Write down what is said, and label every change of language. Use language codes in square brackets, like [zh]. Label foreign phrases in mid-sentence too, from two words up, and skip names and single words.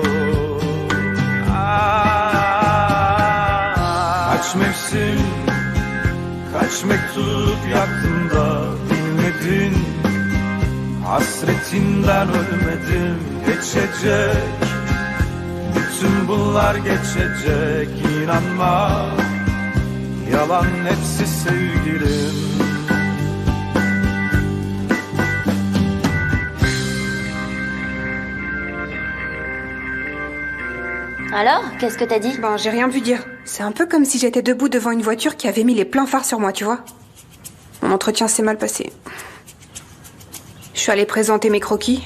[tr] Kaç mevsim, kaç mektup yaktın da bilmedin. Hasretinden ölmedim, geçecek. Bütün bunlar geçecek, inanma. Yalan hepsi sevgilim. [fr] Alors, qu'est-ce que t'as dit? Ben, j'ai rien pu dire. C'est un peu comme si j'étais debout devant une voiture qui avait mis les pleins phares sur moi, tu vois. Mon entretien s'est mal passé. Je suis allée présenter mes croquis.